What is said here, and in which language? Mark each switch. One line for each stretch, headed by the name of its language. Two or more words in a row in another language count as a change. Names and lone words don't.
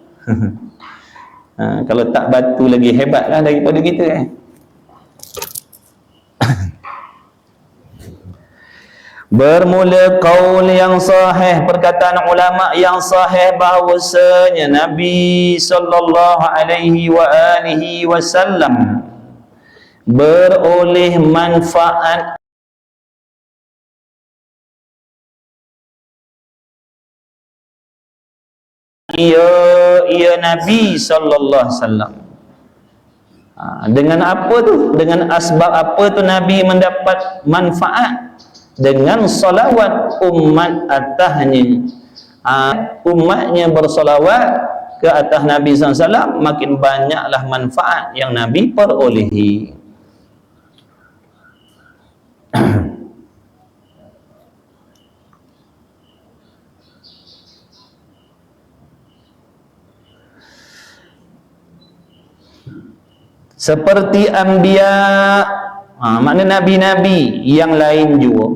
Malay: Kalau tak batu lagi hebat lah daripada kita. Bermula qaul yang sahih, perkataan ulama yang sahih bahawasanya Nabi
Arabic: صلى الله عليه وعلى آله وسلم
Malay: beroleh manfaat ia Nabi
Arabic: صلى الله عليه وسلم.
Malay: Dengan apa tu? Dengan asbab apa tu Nabi mendapat manfaat? Dengan salawat umat atasnya. Umatnya bersalawat ke atas Nabi
Arabic: صلى الله عليه وسلم,
Malay: makin banyaklah manfaat yang Nabi perolehi. Seperti anbiya, makna nabi-nabi yang lain juga.